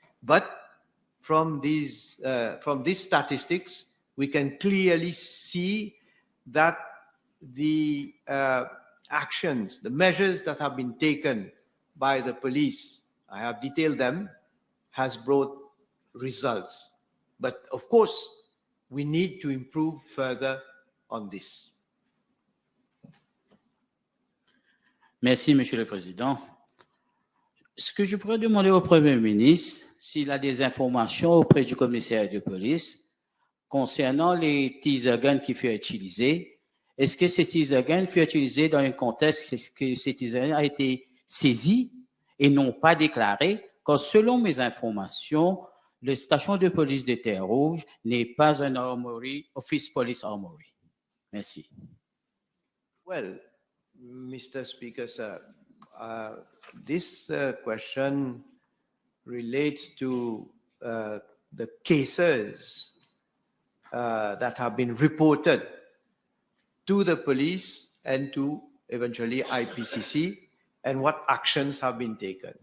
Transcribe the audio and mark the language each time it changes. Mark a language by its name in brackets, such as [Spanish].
[English] But from these statistics, we can clearly see that the actions, the measures that have been taken by the police, I have detailed them, has brought results. But of course, we need to improve further on this. [French] Merci, Monsieur le Président. Ce que je pourrais demander au Premier ministre, s'il a des informations auprès du commissaire de police concernant les teaser guns qui furent utilisés. Est-ce que ces teaser guns furent utilisés dans un contexte que ces teaser guns a été saisi et non pas déclaré? Car selon mes informations, la station de police de Terre-Rouge n'est pas un armory, Office Police Armory. Merci. [English] Well, Mr. Speaker, sir, this question relates to the cases that have been reported to the police and to eventually IPCC, and what actions have been taken.